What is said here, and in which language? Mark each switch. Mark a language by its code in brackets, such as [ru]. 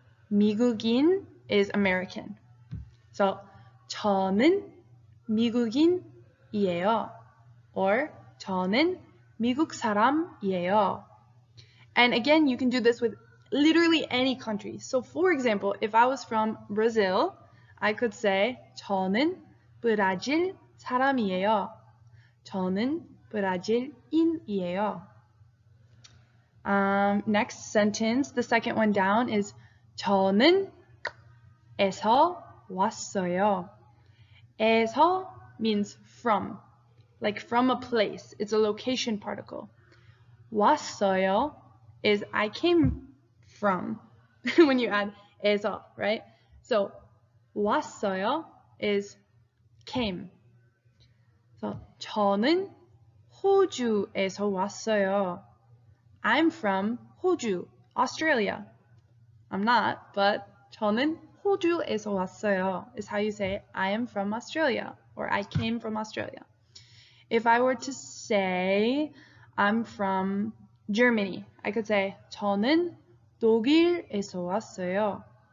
[en] 미국인 is American. [ko] So 저는 미국인이에요. Or 저는 미국 사람이에요. [en] And again, you can do this with literally any country. So for example, if I was from Brazil, I could say [ko] 저는 브라질 사람이에요. 저는 브라질인이에요. [en] Next sentence, the second one down is [ko] 저는 에서 왔어요. [en] 에서 means from, like from a place. It's a location particle. 왔어요 is I came from when you add 에서, right? So 왔어요 is came. [ko] So 저는 호주에서 왔어요. [en] I'm from 호주, Australia. I'm not, but [ko] 저는 호주에서 왔어요 [en] is how you say I am from Australia or I came from Australia. If I were to say I'm from Germany, I could say [ko] 저는 독일에서 왔어요.